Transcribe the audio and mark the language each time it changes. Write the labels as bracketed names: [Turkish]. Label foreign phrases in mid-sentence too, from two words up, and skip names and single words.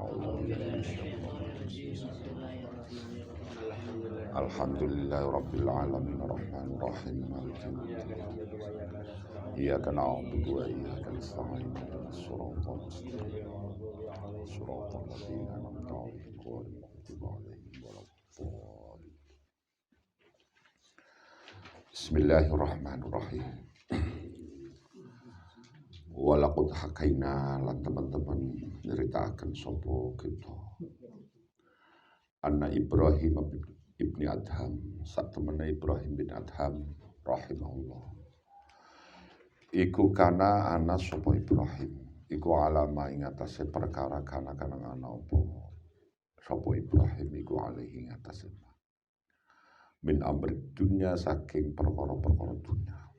[Arabic] الحمد لله رب العالمين الرحمن الرحيم مالك يوم الدين. إياك نعبد وإياك نستعين اهدنا الصراط المستقيم. صراط الذين أنعمت عليهم غير المغضوب عليهم ولا الضالين. بسم الله الرحمن الرحيم. ولقد حكينا [Javanese] lan teman-teman nyeritakan sapa kita [Arabic] أن إبراهيم بن أدهم [Javanese] sak temene Ibrahim bin Adham rahimahullah iku kana ana sapa Ibrahim iku alama ing atase perkara kana ana apa sapa Ibrahim iku alaihi ing atase [Arabic] من أمر دنيا [Javanese] saking perkara-perkara dunya.